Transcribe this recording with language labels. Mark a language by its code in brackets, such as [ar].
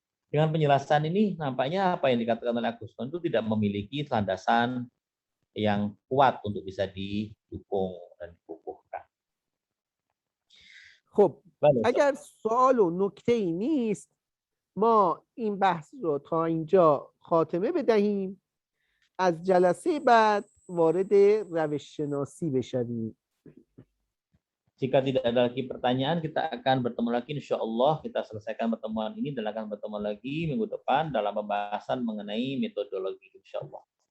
[id] Dengan penjelasan ini, nampaknya apa yang dikatakan oleh Agus Kohn itu tidak memiliki landasan yang kuat untuk bisa didukung dan dikukuhkan. [fa] خب اگر سوال و نکته‌ای نیست ما این بحث رو تا اینجا خاتمه بدهیم، از جلسه بعد وارد روش شناسی بشویم. [id] Jika tidak ada lagi pertanyaan, kita akan bertemu lagi insya Allah. Kita selesaikan pertemuan ini dan akan bertemu lagi minggu depan dalam pembahasan mengenai metodologi insya Allah.